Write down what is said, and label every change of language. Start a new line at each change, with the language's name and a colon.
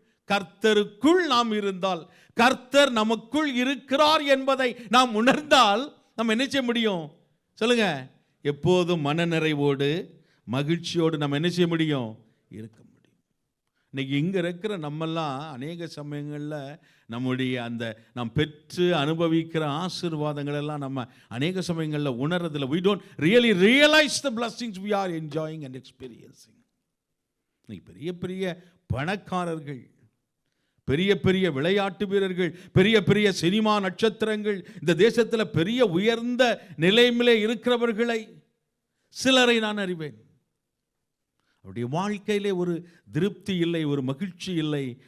Tamil: கர்த்தருக்குள் நாம் இருந்தால், கர்த்தர் நமக்குள் இருக்கிறார் என்பதை நாம் உணர்ந்தால் நம்ம என்ன செய்ய முடியும்? சொல்லுங்க. எப்போதும் மனநிறைவோடு, மகிழ்ச்சியோடு நம்ம என்ன செய்ய முடியும்? இருக்க முடியும். இன்னைக்கு இங்கே இருக்கிற நம்மெல்லாம் அநேக சமயங்களில் நம்முடைய அந்த நாம் பெற்று அனுபவிக்கிற ஆசீர்வாதங்கள் எல்லாம் நம்ம அநேக சமயங்களில் உணர்றதில்லை.
English: we don't really realize the blessings we are enjoying and experiencing.
Tamil: இன்னைக்கு பெரிய பெரிய பணக்காரர்கள், பெரிய பெரிய விளையாட்டு வீரர்கள், பெரிய பெரிய சினிமா நட்சத்திரங்கள், இந்த தேசத்தில் பெரிய உயர்ந்த நிலைமையிலே இருக்கிறவர்களை சிலரை நான் அறிவேன். அவருடைய வாழ்க்கையிலே ஒரு திருப்தி இல்லை, ஒரு மகிழ்ச்சி இல்லை.